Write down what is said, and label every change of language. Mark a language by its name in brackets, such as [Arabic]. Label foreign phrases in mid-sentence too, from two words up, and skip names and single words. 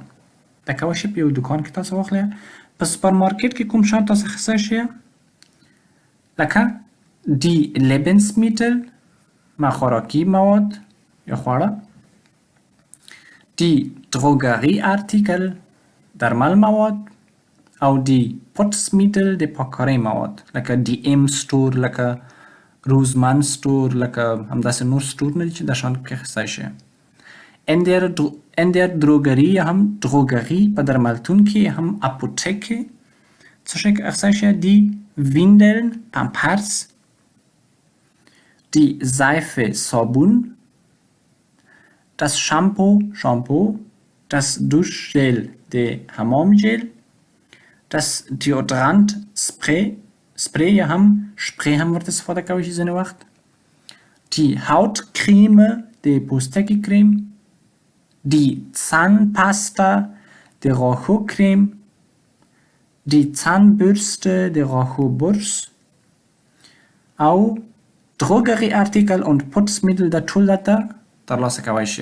[Pashto] لکه واشی په یو دکان کې تاسو واخلئ، په سوپرمارکټ کې کوم شیان تاسو اخیستی شئ؟ [German] لکه die Lebensmittel، [Pashto] خوراکي مواد یا خواړه، [German] die Drogerieartikel، [Pashto] درمل مواد، او [German] die Putzmittel، [Pashto] د پاککارۍ مواد، لکه DM سټور، لکه روزمن سټور، لکه همداسې نور سټورونه دي چې دا شیان پکې اخیستی شئ. [German] in der Drogerie هم drogerie، [Pashto] په درملتون کې هم اپوتکې څه شی اخیستی شئ؟ [German] die Windeln، پمپرس، die Seife، صابون، das Shampoo، das Duschgel، [Pashto] د حمام جل، [German] das Deodorant، [Pashto] سپری یا هم شپری هم ورته استفاده کولی شي ځینې وخت، [German] die Hautcreme، [Pashto] د پوستکي کریم، [German] die Zahnpasta، [Pashto] د غاښو کریم، [German] die Zahnbürste، [Pashto] د غاښو برس، او [German] Drogerieartikel und Putzmittel [Pashto] دا ټول دلته ترلاسه کولی شئ.